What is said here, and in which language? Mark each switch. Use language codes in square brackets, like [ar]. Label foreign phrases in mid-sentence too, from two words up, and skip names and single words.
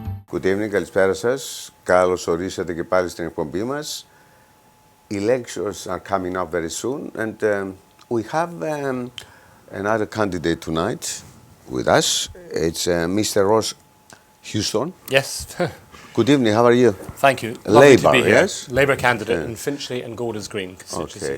[en] Good evening, [el] καλησπέρα σας. Καλώς ορίσατε και πάλι στην εκπομπή μας. [en] Elections are coming up very soon, and we have another candidate tonight with us. It's Mr. Ross Houston. Yes. Good evening, how are you? Thank you. Lovely Labour, to be here. yes? Labour candidate in Finchley and Golders Green constituency.